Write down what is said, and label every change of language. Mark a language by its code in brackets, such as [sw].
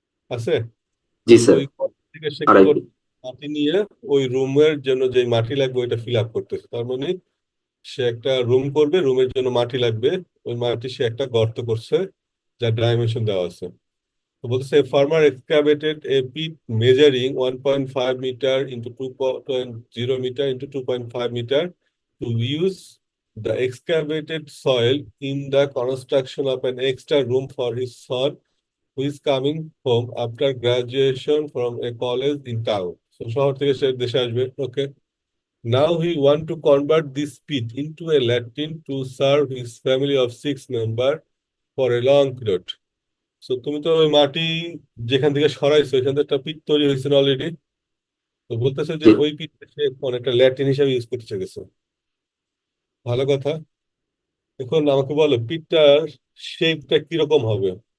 [bn] আছে। জি স্যার। ওই গর্ত থেকে সে কি 2.5 করছে, [en] Feet. [bn] মাটি নিয়ে ওই রুমের জন্য যে মাটি লাগবে ওইটা ফিল আপ করতেছে। তার মানে সে একটা রুম করবে, রুমের জন্য মাটি লাগবে। ওই মাটি সে একটা গর্ত করছে, যার ডাইমেনশন দেওয়া আছে। [en] তো বলতেছে farmer excavated a pit measuring 1.5 metre into 2.0 metre into 2.5 metre to use the excavated soil in the construction of an extra room for his son who is coming home after graduation from a college in town. [bn] So শহর থেকে সে দেশে আসবে, ওকে। [en] Now he want to convert this pit into a latrine to serve his family of 6 members for a long period. [bn] So তুমি তো ওই মাটি যেখান থেকে সরাইছো এখান থেকে একটা পিট তৈরি হয়েছে অলরেডি। তো বলতেছে যে জি ওই পিটটা সে এখন একটা ল্যাট্রিন হিসাবে ইউজ করতে গেছে। ভালো কথা। এখন আমাকে বলো পিটটার শেপটা কিরকম হবে।